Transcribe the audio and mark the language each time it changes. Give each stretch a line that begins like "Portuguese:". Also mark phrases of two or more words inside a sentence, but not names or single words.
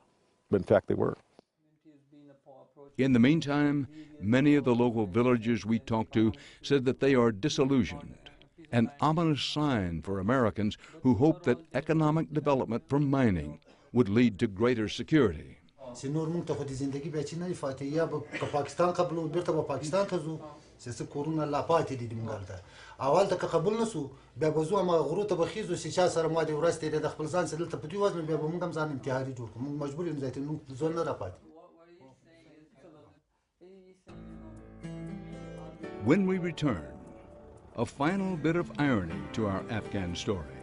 English: But in fact, they were. In the meantime, many of the local villagers we talked to said that they are disillusioned, an ominous sign for Americans who hope that economic development from mining would lead to greater security.
Pashto: سنور مونږ ته خو د زندگی بیا چې نه فاتح یا به پاکستان قبلو بیرته به پاکستان ته ځو چې کورونه لا پاتې دي موږ ته اول ته قبول نسو بیا به زو ما غرو ته بخیزو چې چا سره ما د ورځ تیرې د خپل ځان سره دلته په دې وزن بیا به موږ هم ځان انتحاري جوړ کړو موږ مجبور یو ځای ته موږ ځون نه را پاتې.
English: When we return, a final bit of irony to our Afghan story.